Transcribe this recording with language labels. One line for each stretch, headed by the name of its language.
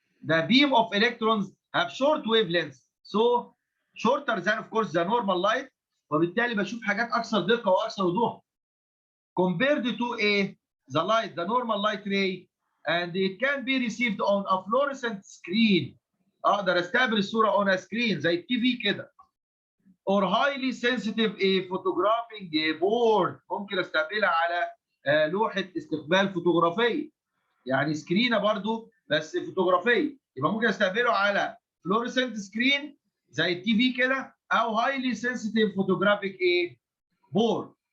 English: The beam of electrons have short wavelengths, so shorter than of course the normal light.
Arabic: وبالتالي بشوف حاجات أكثر دقة وأكثر وضوح.
English: Compared to the light, the normal light ray, and it can be received on a fluorescent screen.
Arabic: اقدر استقبل الصوره
English: on a screen
Arabic: زي التي في كده.
English: or highly sensitive photographing board،
Arabic: ممكن استقبلها على لوحه استقبال فوتوغرافيه. يعني سكرينه برضو بس فوتوغرافيه، يبقى ممكن استقبله على fluorescent screen زي التي في كده او
English: highly sensitive photographic board.